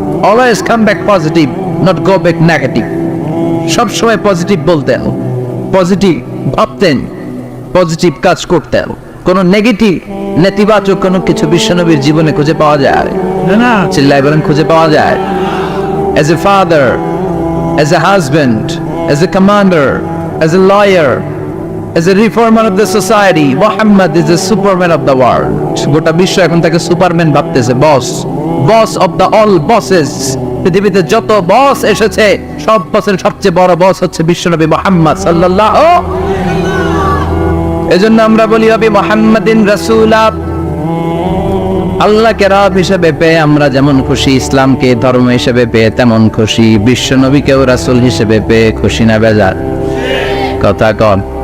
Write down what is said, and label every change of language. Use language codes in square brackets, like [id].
[bn] Always come back positive, [en] not go back negative. [bn] সব সময় positive বলতেন, পজিটিভ ভাবতেন, পজিটিভ কাজ করতেন। কোন নেগেটিভ, নেতিবাচক কোনো কিছু বিশ্বনবীর জীবনে খুঁজে পাওয়া যায় না? চিল্লায় বলেন খুঁজে পাওয়া যায়? [en] As a father, as a husband, as a commander, as a lawyer, as a reformer of the society, Muhammad is the superman of the world. [bn] গোটা বিশ্ব এখন তাকে সুপারম্যান ভাবতেছে, বস অফ দ্য অল বসেস। পৃথিবীতে যত বস এসেছে, সব বসের সবচেয়ে বড় বস হচ্ছে বিশ্বনবী মুহাম্মদ সাল্লাল্লাহু। এজন্য আমরা বলি নবী মুহাম্মাদিন রাসূলা। আল্লাহকে রব হিসেবে পেয়ে আমরা যেমন খুশি, ইসলামকে ধর্ম হিসেবে পেয়ে তেমন খুশি, বিশ্বনবীকেও রাসূল হিসেবে পেয়ে খুশি না বেজার? কথা কন।